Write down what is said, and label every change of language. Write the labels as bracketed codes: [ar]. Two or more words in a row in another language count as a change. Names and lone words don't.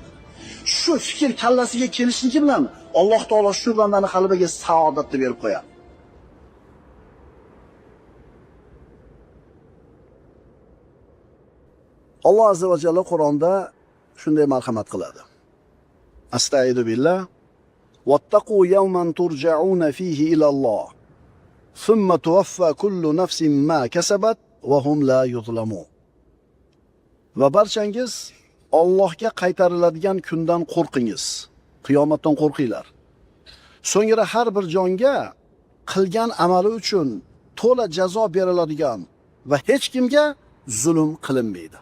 [uz] Shu fikr kallasiga kelishligi bilan Alloh taolo shu bandani qalbiga saodatni berib qo'yadi. Alloh [ar] عز وجل [uz] Qur'onda shunday marhamat qiladi. [ar] أستعيذ بالله. واتقوا يوما ترجعون فيه إلى الله. ثم توفى كل نفس ما كسبت وهم لا يظلمون. [uz] Va barchangiz Allohga qaytariladigan kundan qo'rqingiz. Qiyomatdan qo'rqinglar. So'ngra har bir jonga qilgan amali uchun to'la jazo beriladigan va hech kimga zulm qilinmaydi.